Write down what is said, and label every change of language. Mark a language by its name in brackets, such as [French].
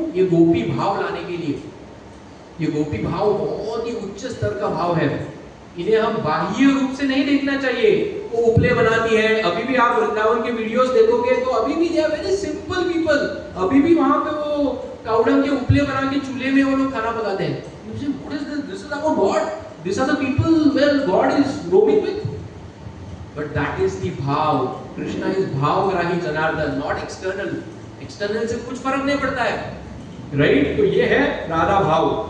[Hindi] ये गोपी भाव लाने के लिए. ये गोपी भाव बहुत ही उच्च स्तर का भाव है. इन्हें हम बाह्य रूप से नहीं देखना चाहिए. वो उपले बनाती है. अभी भी आप वृंदावन के वीडियोस देखोगे तो अभी भी [English] They are very simple people. [Hindi] अभी भी वहां पे वो कावड़म के उपले बना के चूल्हे में वो लोग खाना पकाते हैं. [English] What is this? This is about God. These are the people where God is roaming with. But that is the भाव. Krishna is भावग्राही Janardan, not external. [Hindi] External से कुछ फर्क नहीं पड़ता है, राइट? तो ये है राधा भाव.